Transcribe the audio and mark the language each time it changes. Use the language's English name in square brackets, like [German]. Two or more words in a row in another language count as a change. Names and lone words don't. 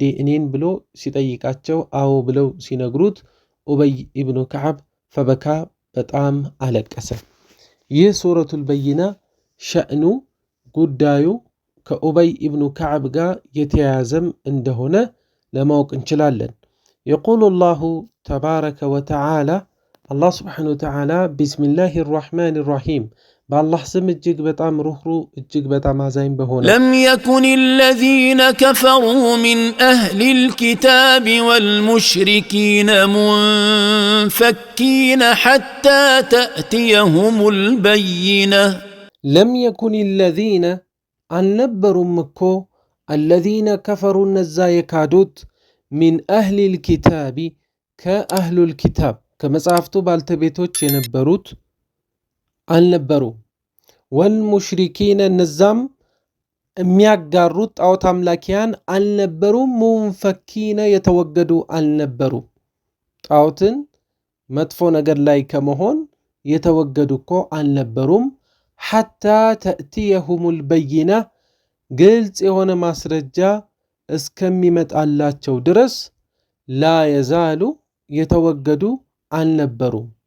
[Amharic] እኔን ብሎ ሲጠይቃቸው አዎ ብለው ሲነግሩት ኡበይ ኢብኑ ከዓብ ፈበካ በጣም አለቀሰ። ይህ ሱረቱል በይና ሸእኑ ጉዳዩ ከኡበይ ኢብኑ ከዓብ ጋር የተያያዘም እንደሆነ ለማወቅ እንችላለን። [Arabic] يقول الله تبارك وتعالى الله سبحانه وتعالى بسم الله الرحمن الرحيم بالله سم [Amharic] እጅግ በጣም ሩህሩህ እጅግ በጣም አዛኝ በሆነ [Arabic] لم يكن الذين كفروا من أهل الكتاب والمشركين منفكين حتى تأتيهم البينة لم يكن الذين [Amharic] አልነበሩም እኮ [Arabic] الذين كفروا [Amharic] እነዛ የካዱት [Arabic] من أهل [Amharic] الكتاب [Arabic] أهل الكتاب [Amharic] ከመጽሐፍቱ ባልተቤቶች የነበሩት አልነበሩ። ወልሙሽሪኪን እነዛም የሚያጋሩት ጣዖት አምላኪያን አልነበሩም። ሙንፈኪነ የተወገዱ አልነበሩ። ጣዖትን መጥፎ ነገር ላይ ከመሆን የተወገዱ እኮ አልነበሩም። [Arabic] حتى تأتيهم البينة [Amharic] ግልጽ የሆነ ማስረጃ እስከሚመጣላቸው ድረስ ላ የዛሉ የተወገዱ አልነበሩም።